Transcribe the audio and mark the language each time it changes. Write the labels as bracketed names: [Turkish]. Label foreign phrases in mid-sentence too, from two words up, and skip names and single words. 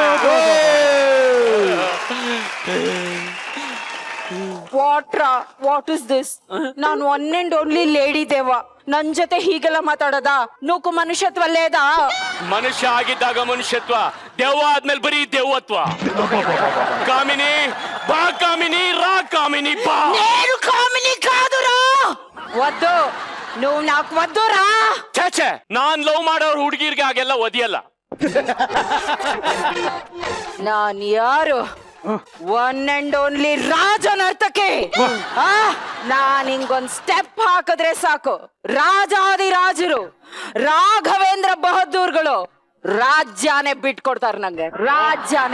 [English] What is this? [Kannada] ನಾನು [English] one and only [Kannada] ಲೇಡಿ ದೇವ, ನನ್ ಜೊತೆ ಹೀಗೆಲ್ಲ ಮಾತಾಡೋದ? [Telugu] నూకు మనుష్యత్వ లేదా? [Kannada] ಮನುಷ್ಯ ಆಗಿದ್ದಾಗ ಮನುಷ್ಯತ್ವ, ದೆವ್ವ ಆದ್ಮೇಲೆ ಬರೀ ದೆವ್ವತ್ವ. ಕಾಮಿನಿ ಬಾ, ಕಾಮಿನಿ ರಾ, ಕಾಮಿನಿ ಬಾ. [Telugu] నేను కామిని కాదురా. వద్దు, నువ్వు నాకు వద్దురా. [Kannada] ಛೇ, ನಾನ್ ಲವ್ ಮಾಡೋರು ಹುಡುಗಿರ್ಗೆ ಹಾಗೆಲ್ಲ ಒದಿಯಲ್ಲ. ನಾನು ಯಾರು? [English] One and only ರಾಜನರ್ತಕಿ. [Kannada] ನಾನ್ ಹಿಂಗೊಂದ್ ಸ್ಟೆಪ್ ಹಾಕಿದ್ರೆ ಸಾಕು, ರಾಜಾದಿರಾಜರು ರಾಘವೇಂದ್ರ ಬಹದ್ದೂರ್ಗಳು ರಾಜ್ಯಾನೇ ಬಿಟ್ಕೊಡ್ತಾರ ನಂಗೆ, ರಾಜ್ಯಾನೇ.